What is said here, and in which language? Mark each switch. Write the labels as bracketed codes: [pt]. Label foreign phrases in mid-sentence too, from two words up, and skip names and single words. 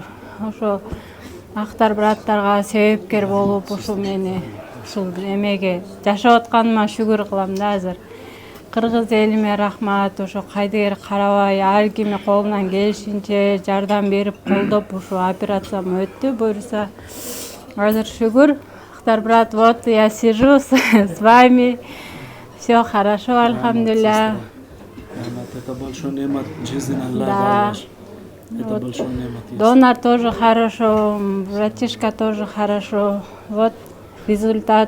[ky] Ошо Актар браттарга себепкер болуп, ушу мени ушул эмеге жашап атканыма шүгүр кылам да азыр. Кыргыз элиме рахмат, ошо кайдыгер карабай, ар кими колунан келишинче жардам берип, колдоп ушу операциям өттү буюрса. Азыр шүгүр. [ru] Актар брат, вот я сижу с вами. Все хорошо, альхамдулилля. Это большой немат, жизнь Аллаха. Это большой немат. Донор тоже хорошо, братишка тоже хорошо. Вот результат.